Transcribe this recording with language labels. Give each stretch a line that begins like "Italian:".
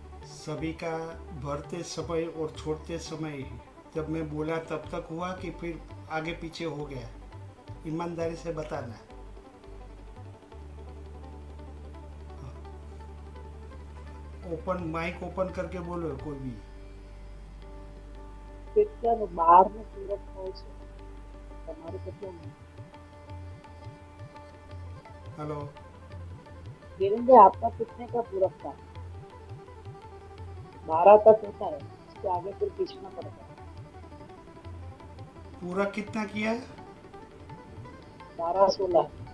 Hindi: सभी का भरते समय और छोड़ते समय जब मैं बोला तब तक हुआ कि फिर आगे पीछे हो गया? ईमानदारी से बताना। ओपन माइक ओपन करके बोलो कोई भी।
Gujarati: કેટલાનું બહારનું પૂરક હોય છે તમારે કેટલું?
Hindi: हेलो, वीरेंद्र आपका कितने का पूरक था? 12 तक होता है, उसके आगे फिर खींचना पड़ता है। पूरा कितना किया? 12 16